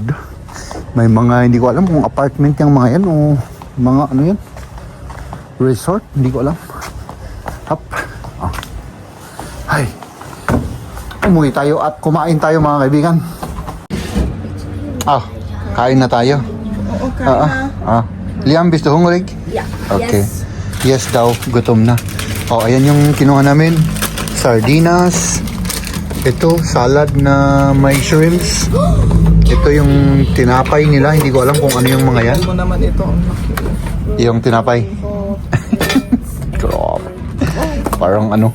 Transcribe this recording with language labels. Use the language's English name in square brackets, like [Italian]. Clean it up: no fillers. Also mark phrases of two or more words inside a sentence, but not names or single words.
[Filipino] May mga, hindi ko alam kung apartment yung mga yan o mga ano yan. Resort, hindi ko alam. Hop. Oh. Ay. Umuwi tayo at kumain tayo mga kaibigan. Kain na tayo. Oo, kaya na. Liam, [German] bist du hungrig? Ja. Okay. Yes. [Filipino] Yes daw, gutom na. Ayan yung kinuha namin. Sardinas. Ito, salad na may shrimps. Ito yung tinapay nila. Hindi ko alam kung ano yung mga yan. Mo naman ito. Ang laki. Yung tinapay. Grabe. Parang ano.